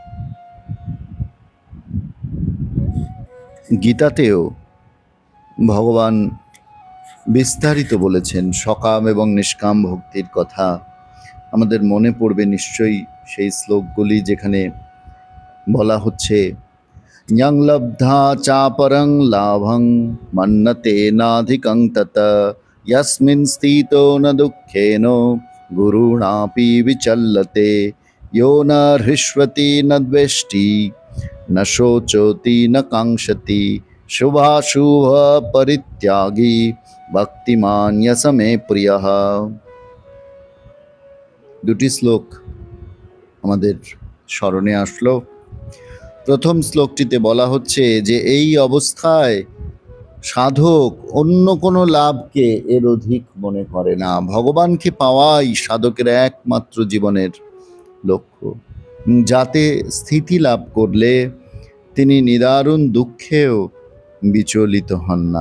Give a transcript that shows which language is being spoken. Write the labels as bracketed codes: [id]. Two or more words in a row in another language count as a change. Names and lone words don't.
[bn] গীতাতেও ভগবান বিস্তারিত বলেছেন সকাম এবং নিষ্কাম ভক্তির কথা। আমাদের মনে পড়বে নিশ্চয়ই সেই শ্লোকগুলি যেখানে বলা হচ্ছে, [sa] ঞং লব্ধা চাপরং লাভং মন্নতে নাধিকং তত यस्मिन् स्थितो न दुःखेन गुरुणापि विचल्यते यो न हृष्यति न द्वेष्टि न शोचति न काङ्क्षति शुभाशुभ परित्यागी भक्तिमान् यस मे प्रियः। [bn] দুটি শ্লোক আমাদের স্মরণে আসলো। প্রথম শ্লোকটিতে বলা হচ্ছে যে এই অবস্থায় সাধক অন্য কোনো লাভকে এর অধিক মনে করে না। ভগবানকে পাওয়াই সাধকের একমাত্র জীবনের লক্ষ্য, যাতে স্থিতি লাভ করলে তিনি নিদারুণ দুঃখেও বিচলিত হন না।